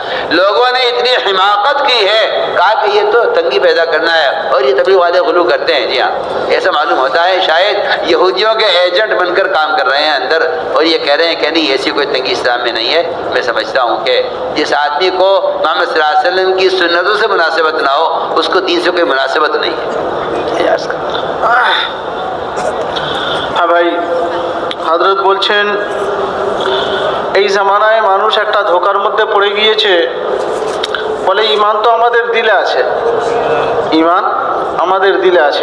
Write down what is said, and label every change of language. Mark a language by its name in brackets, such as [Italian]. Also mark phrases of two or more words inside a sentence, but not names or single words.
[Urdu] لوگوں نے اتنی حماقت کی ہے، کہا کہ یہ تو تنگی پیدا کرنا ہے اور یہ تبلیغ والے غلو کرتے ہیں۔ جی ہاں، ایسا معلوم ہوتا ہے شاید یہودیوں کے ایجنٹ بن کر کام کر رہے ہیں اندر، اور یہ کہہ رہے ہیں کہ نہیں ایسی کوئی تنگی اسلام میں نہیں ہے۔ میں سمجھتا ہوں کہ جس آدمی کو محمد [Arabic] صلی اللہ علیہ وسلم [Urdu] کی سنتوں سے مناسبت نہ ہو اس کو دین سے کوئی مناسبت نہیں ہے۔ [Bangla] হ্যাঁ ভাই, হযরত বলছেন এই জামানায় মানুষ একটা ধোকার মধ্যে পড়ে গিয়েছে, বলে ঈমান তো আমাদের দিলে আছে, ঈমান আমাদের দিলে আছে।